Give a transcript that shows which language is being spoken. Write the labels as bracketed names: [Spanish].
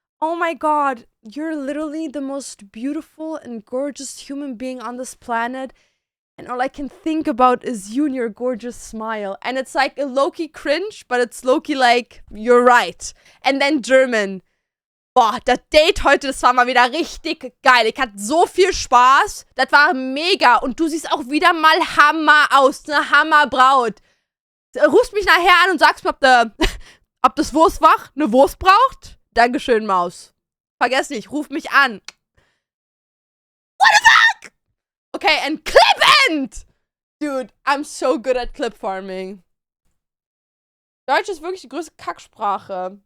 [English] Oh my god, you're literally the most beautiful and gorgeous human being on this planet. And all I can think about is you and your gorgeous smile. And it's like a low-key cringe, but it's low-key like, you're right. And then German. [German] Boah, das Date heute, das war mal wieder richtig geil. Ich hatte so viel Spaß. Das war mega. Und du siehst auch wieder mal Hammer aus. Eine Hammerbraut. Rufst mich nachher an und sagst mir, ob das Wurstwach eine Wurst braucht? Dankeschön, Maus. Vergiss nicht, ruf mich an. [English] What the fuck? Okay, and clip end! Dude, I'm so good at clip farming. [German] Deutsch ist wirklich die größte Kacksprache.